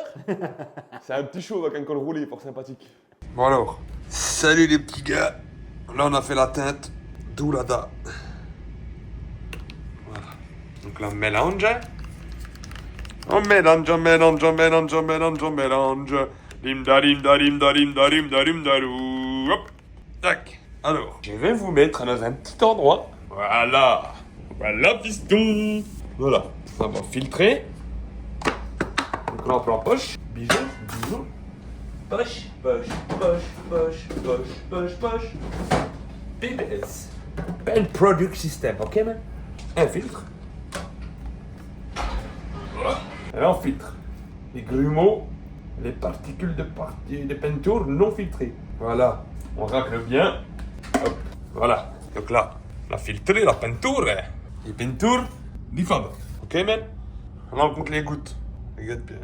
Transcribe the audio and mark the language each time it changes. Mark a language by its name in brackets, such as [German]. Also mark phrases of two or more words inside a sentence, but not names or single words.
[French] C'est un petit show avec un col roulé, fort sympathique. Bon alors, salut les petits gars. Là on a fait la teinte, d'où la da. Voilà. Donc là on mélange. On mélange, on mélange, on mélange, on mélange, on mélange. Dim da dim da dim da dim da dim da dim da dou. Hop. Tac. Alors, je vais vous mettre dans un petit endroit. Voilà. Voilà piston. Voilà. Ça va filtrer. Donc là on prend poche. Bisous, bisous. Poche, poche, poche, poche, poche, poche, poche. PPS. [English] Pen Product System, ok man? [French] Un filtre. Voilà. Et là on filtre les grumeaux les particules de peinture non filtrées. Voilà, on racle bien. Hop, voilà. Donc là, on a filtré la peinture. Les peintures du Fab. [English] Ok, man? [French] On compte les gouttes. Regarde bien.